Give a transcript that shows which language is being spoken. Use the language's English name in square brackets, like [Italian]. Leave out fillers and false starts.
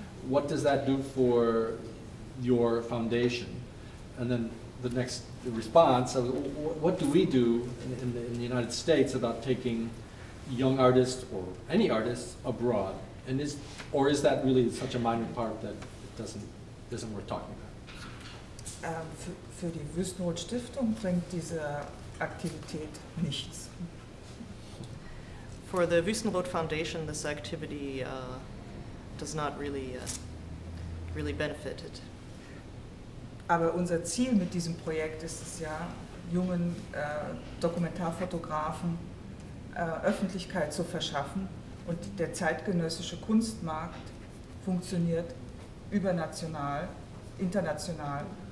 [English] What does that do for your foundation? And then the next response, what do we do in the United States about taking young artists or any artists abroad? And is that really such a minor part that it isn't worth talking about? [German] Für die Wüstenrot Stiftung bringt diese Aktivität nichts. [English] For the Wüstenrot Foundation, this activity does not really benefit it. [German] Aber unser Ziel mit diesem Projekt ist es ja, jungen Dokumentarfotografen Öffentlichkeit zu verschaffen. Und der zeitgenössische Kunstmarkt funktioniert übernational, international.